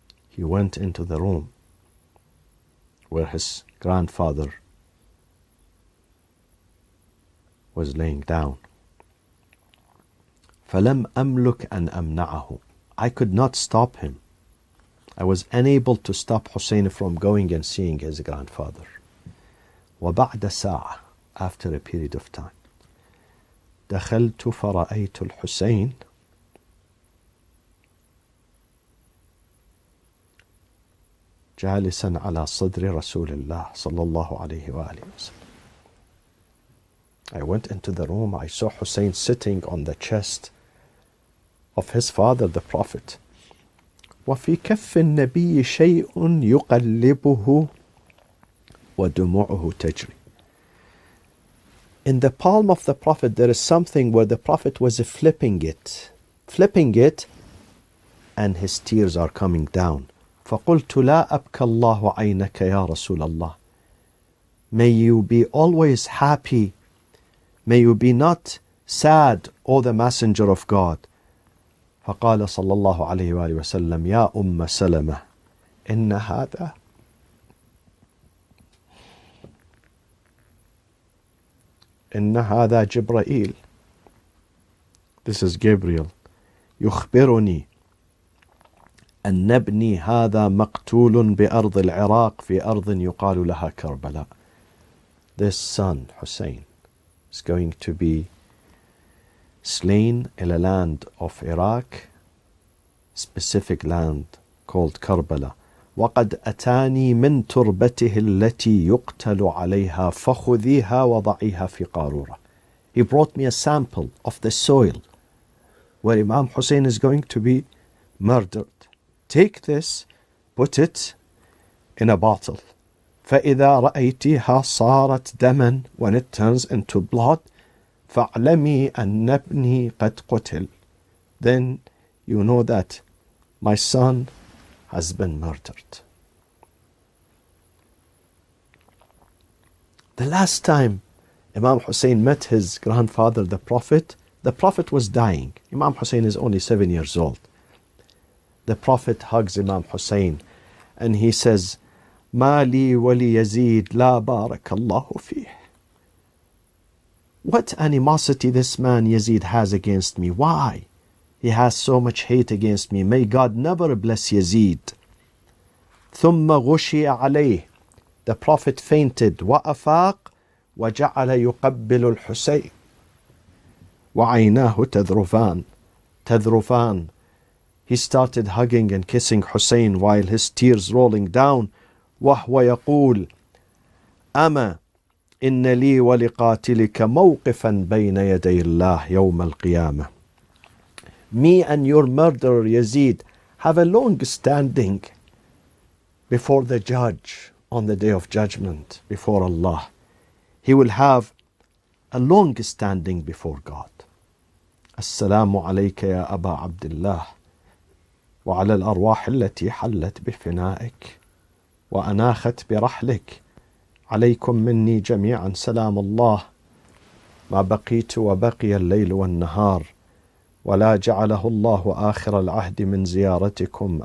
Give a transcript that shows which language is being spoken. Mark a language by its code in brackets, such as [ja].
[en] He went into the room where his grandfather was laying down. [ar] فلم أملك أن أمنعه. [en] I could not stop him. I was unable to stop Hussein from going and seeing his grandfather. [ar] وبعد ساعة, [en] after a period of time, [ar] دخلت فرأيت الحسين جالسا على صدر رسول الله صلى الله عليه وآله وسلم. [en] I went into the room. I saw Hussein sitting on the chest of his father, the Prophet. [ar] وفي كف النبي شيء يقلبه ودموعه تجري. [en] In the palm of the Prophet there is something where the Prophet was flipping it, and his tears are coming down. [ar] فقلت لا أبكى الله عينك يا رسول الله. [en] May you be always happy. May you be not sad, O the Messenger of God. [ar] فقال صلى الله عليه وآله وسلم يا أم سلمة إن هذا جبرائيل. [en] This is Gabriel. [ar] يخبرني أن ابني هذا مقتول بأرض العراق في أرض يقال لها كربلاء. [en] This son, Hussein, is going to be slain in a land of Iraq, specific land called Karbala. [ar] وقد أتاني من تربته التي يقتل عليها فخذيها وضعيها في قارورة. [en] He brought me a sample of the soil where Imam Hussein is going to be murdered. Take this, put it in a bottle. [ar] فإذا رأيتها صارت دما, [en] when it turns into blood, [ar] فاعلمي أن ابني قد قتل. [en] Then you know that my son has been murdered. The last time Imam Hussein met his grandfather, the Prophet was dying. Imam Hussein is only 7 years old. The Prophet hugs Imam Hussein and he says, [ar] ما لي ولي يزيد لا بارك الله فيه. [en] What animosity this man Yazid has against me. Why? He has so much hate against me. May God never bless Yazid. [ar] ثم غشي عليه. [en] The Prophet fainted. [ar] وأفاق وجعل يقبل الحسين. وعيناه تذرفان. [en] He started hugging and kissing Hussein while his tears rolling down. [ar] وهو يقول أما إن لي ولقاتلك موقفا بين يدي الله يوم القيامة. [en] Me and your murderer Yazid have a long standing before the judge on the day of judgment before Allah. He will have a long standing before God. [ar] السلام عليك يا أبا عبد الله وعلى الأرواح التي حلت بفنائك وأناخت برحلك. عليكم مني جميعا سلام الله ما بقيت وبقي الليل والنهار ولا جعله الله آخر العهد من زيارتكم.